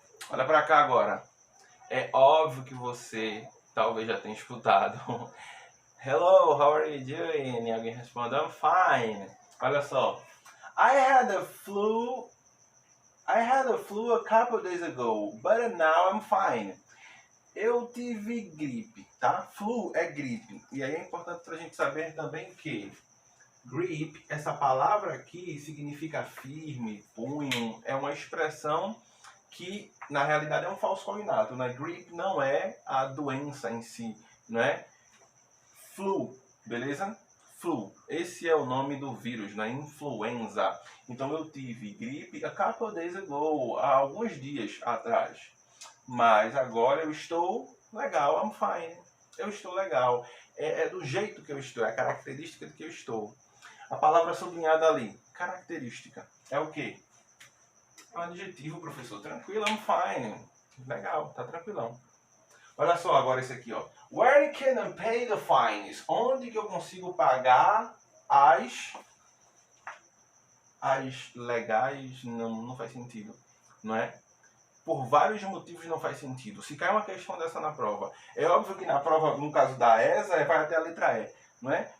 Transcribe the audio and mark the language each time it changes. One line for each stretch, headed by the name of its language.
Portuguese: Olha para cá agora. É óbvio que você talvez já tenha escutado
English: Hello, how are you doing?
Portuguese: E alguém responde,
English: I'm fine.
Portuguese: Olha só.
English: I had a flu a couple days ago, but now I'm fine.
Portuguese: Eu tive gripe, tá? Flu é gripe. E aí é importante pra gente saber também que grip, essa palavra aqui significa firme, punho, é uma expressão que na realidade é um falso cognato, né? Grip não é a doença em si, não é? Flu, beleza? Flu, esse é o nome do vírus, né? Influenza. Então eu tive gripe
English: a couple days ago,
Portuguese: há alguns dias atrás. Mas agora eu estou legal,
English: I'm fine.
Portuguese: Eu estou legal. É do jeito que eu estou, é a característica de que eu estou. A palavra sublinhada ali, característica, é o quê? É um adjetivo, professor. Tranquilo,
English: I'm fine.
Portuguese: Legal, tá tranquilão. Olha só agora esse aqui, ó.
English: Where can I pay the fines?
Portuguese: Onde que eu consigo pagar as legais? Não faz sentido, não é? Por vários motivos não faz sentido. Se cai uma questão dessa na prova, é óbvio que na prova, no caso da ESA, vai até a letra E, não é?